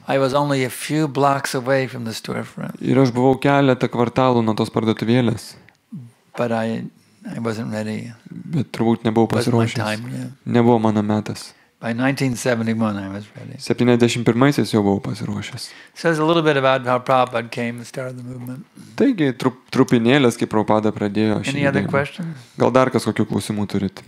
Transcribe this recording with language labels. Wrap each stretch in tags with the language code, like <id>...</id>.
<en>I was only a few blocks away from the storefront.</en> <lt>Ir aš buvau keletą kvartalų nuo tos parduotuvėlės.</lt> <en>But I wasn't ready.</en> <lt>Bet turbūt nebuvau pasiruošęs. Nebuvo mano metas.</lt> <en>By 1971 I was ready.</en> <lt>71-aisiais jau buvau pasiruošęs.</lt> <en>Says a little bit about how Prabhupada came and started the movement.</en> <lt>Taigi, trupinėlės, kaip Prabhupada pradėjo šį</lt> <en>Any other</en> <lt>judėjimą.</lt> <en>questions?</en> <lt>Gal dar kas kokių klausimų turit?</lt>